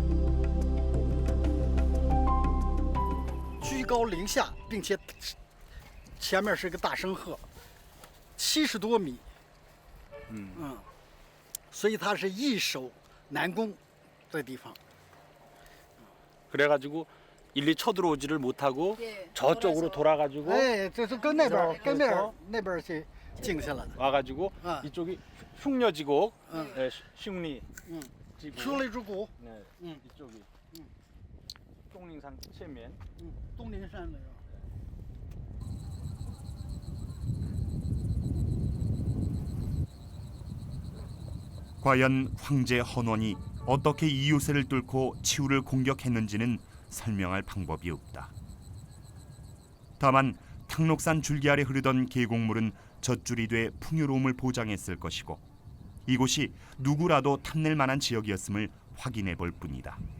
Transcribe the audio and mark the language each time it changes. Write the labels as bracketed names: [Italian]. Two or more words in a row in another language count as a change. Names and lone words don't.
[Chinese] 居高临下，并且前面是个大深壑，70多米，所以它是易守难攻的地方。 [Korean] 그래가지고 일리 쳐들어오지를 못하고 예, 저쪽으로 돌아가지고 [Chinese] 哎，这是跟那边那边去进去了的。 [Korean] 와가지고 아. 이쪽이 흉려지곡, 응. 네, 흉리, [Chinese] 嗯， [Korean] 지곡, [Chinese] 修了一只谷， [Korean] 네, 이쪽이 똥링산 체면. [Chinese] 东陵山那个。 [Korean] 과연 황제 헌원이 어떻게 이 요새를 뚫고 치우를 공격했는지는 설명할 방법이 없다. 다만 탕록산 줄기 아래 흐르던 계곡물은 젖줄이 돼 풍요로움을 보장했을 것이고 이곳이 누구라도 탐낼 만한 지역이었음을 확인해 볼 뿐이다.